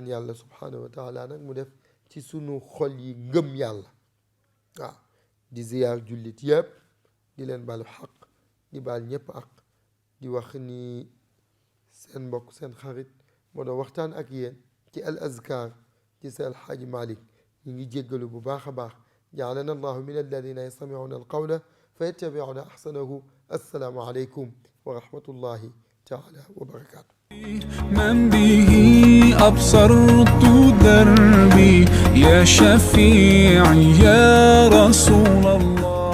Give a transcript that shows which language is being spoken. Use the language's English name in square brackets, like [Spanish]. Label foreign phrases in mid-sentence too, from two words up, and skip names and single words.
[Wolof] yàlla [Arabic] سبحانه وتعالى [Wolof] nag mu def ci sunu xol yi ngëm yàlla waaw di ziyaar jullit yépp di leen balu xaq di baal ñépp ak di wax ni seen mbokk seen xarit moo doon waxtaan ak yéen ci al azkar ci seen Alxaaji Malick ñu ngi jéggalu bu baax a baax [Arabic] جعلنا الله من الذين يستمعون القول فيتبعون أحسنه السلام عليكم ورحمة الله تعالى وبركاته من به أبصرت دربي يا شفيعي يا رسول الله